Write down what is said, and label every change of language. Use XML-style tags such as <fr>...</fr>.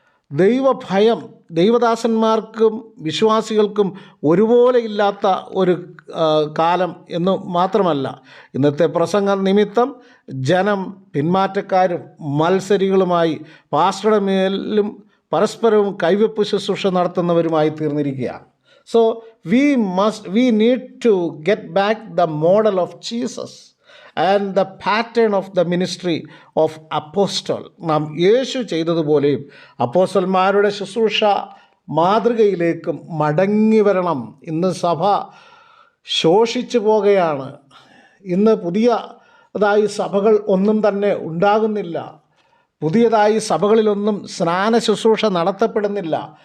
<ml>ദൈവഭയം ദൈവദാസന്മാർക്കും വിശ്വാസികൾക്കും ഒരുപോലെ ഇല്ലാത്ത ഒരു കാലം എന്ന് മാത്രമല്ല, ഇന്നത്തെ പ്രസംഗ നിമിത്തം ജനം പിന്മാറ്റക്കാരും മത്സരികളുമായി പാസ്റ്ററുടെ മേലും പരസ്പരവും കൈവെപ്പ് ശുശ്രൂഷ നടത്തുന്നവരുമായി തീർന്നിരിക്കുകയാണ്.</ml> <en>So we need to get back the model of Jesus and the pattern of the ministry of apostle.</en> <ml>നാം യേശു ചെയ്തതുപോലെയും അപ്പോസ്തലന്മാരുടെ ശുശ്രൂഷ മാതൃകയിലേക്കും മടങ്ങി വരണം. ഇന്ന് സഭ ശോഷിച്ചു പോകുകയാണ്. ഇന്ന് പുതിയതായി സഭകൾ ഒന്നും തന്നെ ഉണ്ടാകുന്നില്ല. പുതിയതായി സഭകളിലൊന്നും സ്നാന ശുശ്രൂഷ നടത്തപ്പെടുന്നില്ല.</ml>